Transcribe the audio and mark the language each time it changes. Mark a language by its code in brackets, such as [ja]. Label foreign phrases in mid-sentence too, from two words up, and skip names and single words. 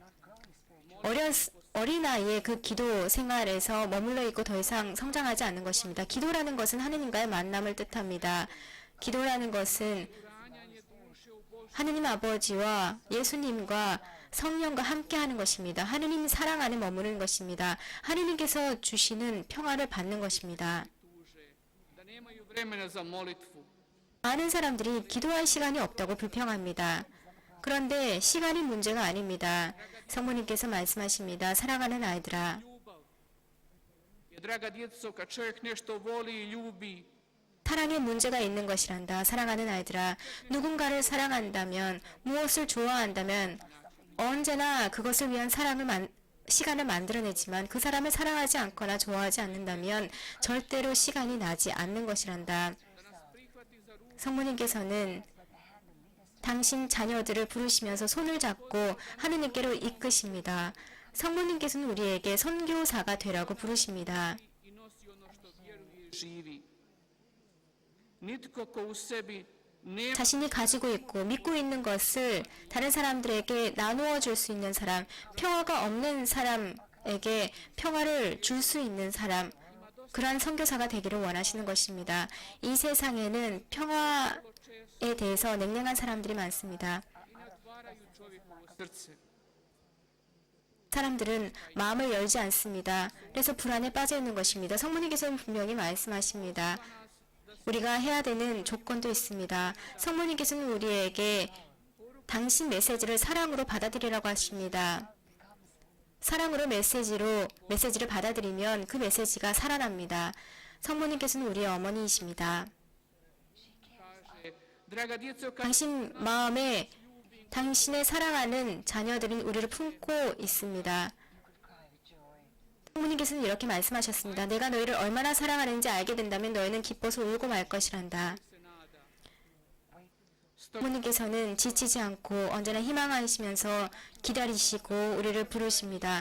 [ko] 어린 나이에 그 기도 생활에서 머물러 있고 더 이상 성장하지 않는 것입니다. 기도라는 것은 하느님과의 만남을 뜻합니다. 기도라는 것은 하느님 아버지와 예수님과 성령과 함께하는 것입니다. 하느님 사랑 안에 머무르는 것입니다. 하느님께서 주시는 평화를 받는 것입니다. [hr] Da nemaju vremena za molitvu. [ko] 많은 사람들이 기도할 시간이 없다고 불평합니다. 그런데 시간이 문제가 아닙니다. 성모님께서 말씀하십니다. 사랑하는 아이들아, [hr] Jer, draga djeco, kad čovjek nešto voli i ljubi, [ko] 사랑에 문제가 있는 것이란다. 사랑하는 아이들아, 누군가를 사랑한다면, 무엇을 좋아한다면 언제나 그것을 위한 시간을 만들어내지만 그 사람을 사랑하지 않거나 좋아하지 않는다면 절대로 시간이 나지 않는 것이란다. 성모님께서는 당신 자녀들을 부르시면서 손을 잡고 하느님께로 이끄십니다. 성모님께서는 우리에게 선교사가 되라고 부르십니다. [hr] i nosi ono što vjeruje i živi. Nitko ko u sebi nema [ko] 자신이 가지고 있고 믿고 있는 것을 다른 사람들에게 나누어 줄 수 있는 사람, 평화가 없는 사람에게 평화를 줄 수 있는 사람, 그러한 선교사가 되기를 원하시는 것입니다. 이 세상에는 평화에 대해서 냉랭한 사람들이 많습니다. [hr] i natvaraju čovjekovo srce. [ko] 사람들은 마음을 열지 않습니다. 그래서 불안에 빠져 있는 것입니다. 성모님께서는 분명히 말씀하십니다. 우리가 해야 되는 조건도 있습니다. 성모님께서는 우리에게 당신 메시지를 사랑으로 받아들이라고 하십니다. 사랑으로 메시지를 받아들이면 그 메시지가 살아납니다. 성모님께서는 우리의 어머니이십니다. [hr] Kaže, draga djeco, kad [ko] 당신 마음에 당신의 사랑하는 자녀들은 우리를 품고 있습니다. 성모님께서는 이렇게 말씀하셨습니다. 내가 너희를 얼마나 사랑하는지 알게 된다면 너희는 기뻐서 울고 말 것이란다. [hr] se nada. [ko] 성모님께서는 지치지 않고 언제나 희망하시면서 기다리시고 우리를 부르십니다.